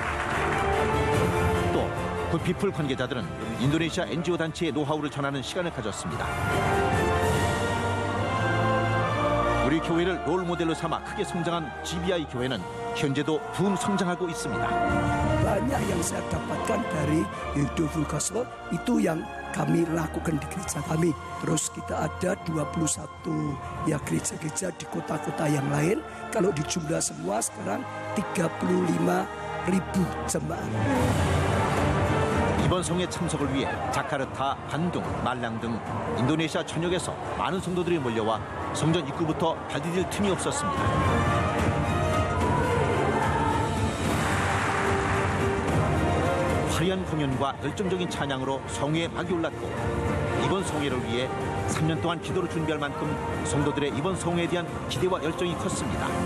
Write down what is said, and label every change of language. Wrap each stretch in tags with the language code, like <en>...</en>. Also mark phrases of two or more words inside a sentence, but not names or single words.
<ko>또 굿피플 관계자들은 인도네시아 NGO 단체의 노하우를 전하는 시간을 가졌습니다. 우리 교회를 롤 모델로 삼아 크게 성장한 GBI 교회는 현재도 부흥 성장하고 있습니다.</ko> <id>Banyak yang saya dapatkan dari Hidayah Gospel itu yang kami lakukan di gereja kami. Terus kita ada 21 ya gereja-gereja di kota-kota yang lain. Kalau dijumlah semua sekarang 35.000 jemaat.</id> <ko>이번 성회 참석을 위해 자카르타, 반둥, 말랑 등 인도네시아 전역에서 많은 성도들이 몰려와 성전 입구부터 발디딜 틈이 없었습니다. 화려한 공연과 열정적인 찬양으로 성회에 막이 올랐고 이번 성회를 위해 3년 동안 기도를 준비할 만큼 성도들의 이번 성회에 대한 기대와 열정이 컸습니다.</ko>